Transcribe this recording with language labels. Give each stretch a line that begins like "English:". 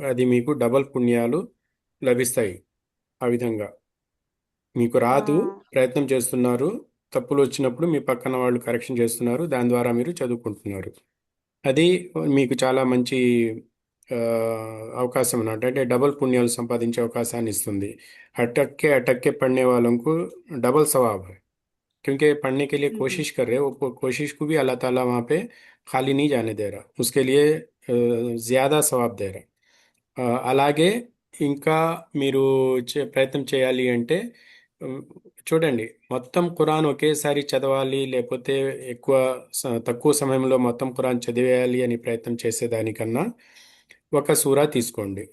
Telugu: అది మీకు డబల్ పుణ్యాలు లభిస్తాయి. ఆ విధంగా మీకు రాదు, ప్రయత్నం చేస్తున్నారు, తప్పులు వచ్చినప్పుడు మీ పక్కన వాళ్ళు కరెక్షన్ చేస్తున్నారు, దాని ద్వారా మీరు చదువుకుంటున్నారు. అది మీకు చాలా మంచి ఆ, అవకాశం అన్నట్టు. అంటే డబల్ పుణ్యాలు సంపాదించే అవకాశాన్ని ఇస్తుంది.
Hindi: అటక్కే అటక్కే పढ़ने वालों को डबल सवाब है, क्योंकि पढ़ने के लिए कोशिश कर रहे हैं, वो कोशिश को भी अल्लाह ताला वहाँ पे खाली नहीं जाने दे रहा, उसके लिए ज़्यादा सवाब दे रहा.
Telugu: అలాగే ఇంకా మీరు ప్రయత్నం చేయాలి అంటే ఉమ్, చూడండి, మొత్తం ఖురాన్ ఒకేసారి చదవాలి, లేకపోతే తక్కువ సమయంలో మొత్తం ఖురాన్ చదివేయాలి అని ప్రయత్నం చేసేదానికన్నా ఒక సూరా తీసుకోండి.